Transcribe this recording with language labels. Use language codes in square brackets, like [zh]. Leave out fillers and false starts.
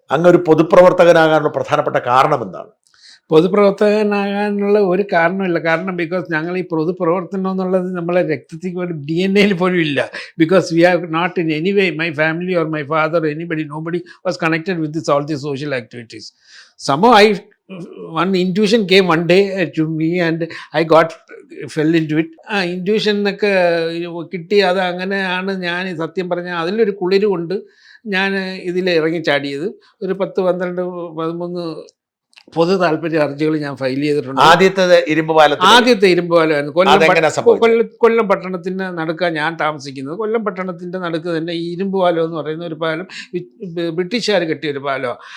[ml] അങ്ങ് ഒരു പൊതുപ്രവർത്തകനാകാനുള്ള പ്രധാനപ്പെട്ട കാരണം എന്താണ്? പൊതുപ്രവർത്തകനാകാനുള്ള ഒരു കാരണമില്ല. കാരണം ബിക്കോസ് ഞങ്ങൾ ഈ പൊതുപ്രവർത്തനം എന്നുള്ളത് നമ്മളെ രക്തത്തിൽ ഒരു DNA പോലും ഇല്ല. [en] Because we have not in any way, my family or my father, nobody was connected with this all the social activities. One intuition came one day to me and I fell into it. [ml] Intuition എന്നൊക്കെ കിട്ടി. അത് അങ്ങനെയാണ് ഞാൻ സത്യം പറഞ്ഞാൽ അതിലൊരു കുളിര് കൊണ്ട് ഞാൻ ഇതിൽ ഇറങ്ങി ചാടിയത്. ഒരു 10, 12, 13 പൊതു താല്പര്യ ഹർജികൾ ഞാൻ ഫയൽ ചെയ്തിട്ടുണ്ട്. ആദ്യത്തെ ഇരുമ്പ് പാലമായിരുന്നു. കൊല്ലം പട്ടണത്തിന് നടുക്കാണ് ഞാൻ താമസിക്കുന്നത്. കൊല്ലം പട്ടണത്തിൻ്റെ നടുക്ക് തന്നെ ഈ ഇരുമ്പ് പാലം എന്ന് പറയുന്ന ഒരു പാലം ബ്രിട്ടീഷുകാർ കെട്ടിയ ഒരു പാലമാണ്.